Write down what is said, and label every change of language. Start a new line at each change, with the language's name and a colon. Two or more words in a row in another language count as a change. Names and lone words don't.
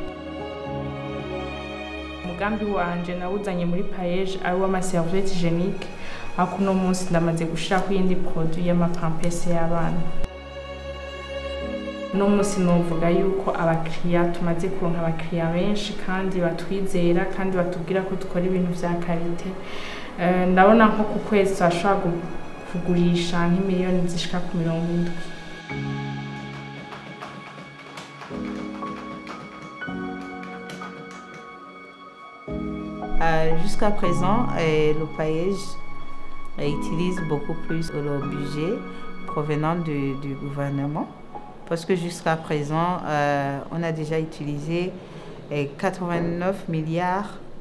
Rundi: Umugambi wanje nawuzanye muri Payeje ari w'amaserviette hygiénique ako no munsi ndamaze gushaka iyindi produit y'amapampers y'abana. No munsi novuga yuko abakiriya tumaze kuronka abakiriya benshi kandi batwizera kandi batubwira ko dukora ibintu vya qualité. Ndabona nko ku kwezi twashobora kugurisha nk'imiliyoni zishika ku 70.
French: Jusqu'à présent, le Payeje utilise beaucoup plus le budget provenant du gouvernement parce que jusqu'à présent, on a déjà utilisé 89 milliards